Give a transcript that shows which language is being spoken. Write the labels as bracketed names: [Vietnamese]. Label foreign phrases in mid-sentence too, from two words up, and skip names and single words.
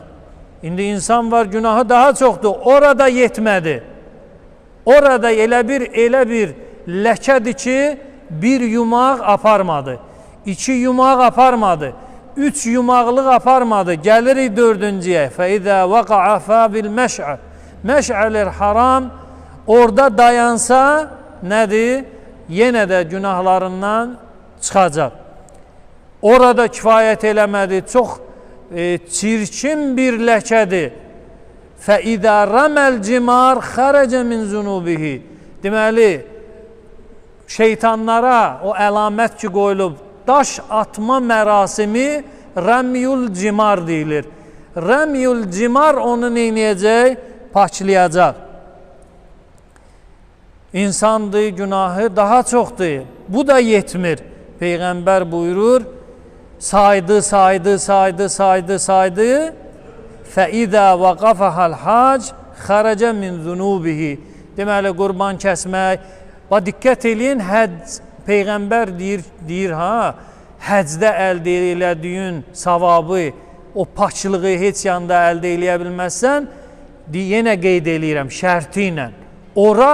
[Azerbaijani] İndi insan var, günahı daha çoxdur, orada yetmədi. Orada elə bir ləkədir ki, bir yumaq aparmadı, 2 yumaq aparmadı, 3 yumaqlıq aparmadı, gəlirik 4-cüyə. [Arabic] فَإِذَا وَقَعَ فَابِلْ مَشْعَ Məş'əlir haram, [Azerbaijani] orada dayansa nədir? Yenə də günahlarından çıxacaq. Orada kifayət eləmədi, çox çirkin bir ləkədir. [Arabic] فَإِذَا رَمَ الْجِمَارِ خَرَجَ مِنْ زُنُوبِهِ. [Azerbaijani] Deməli, şeytanlara o əlamət ki qoyulub, daş atma mərasimi Rəmyül Cimar deyilir. Rəmyül Cimar onu neynəyəcək? Paçlayacaq. İnsandır, günahı daha çoxdur. Bu da yetmir. Peyğəmbər buyurur, saydı. [Arabic] فَإِذَا وَقَفَهَا الْحَاجِ خَرَجَ مِنْ ذُنُوبِهِ. [Azerbaijani] Deməli, qurban kəsmək. Və diqqət eləyin, həcc, Peyğəmbər deyir, həcdə əldə elədiyin savabı, o paçlığı heç yanda əldə eləyə bilməzsən, yenə qeyd eləyirəm, şərti ilə.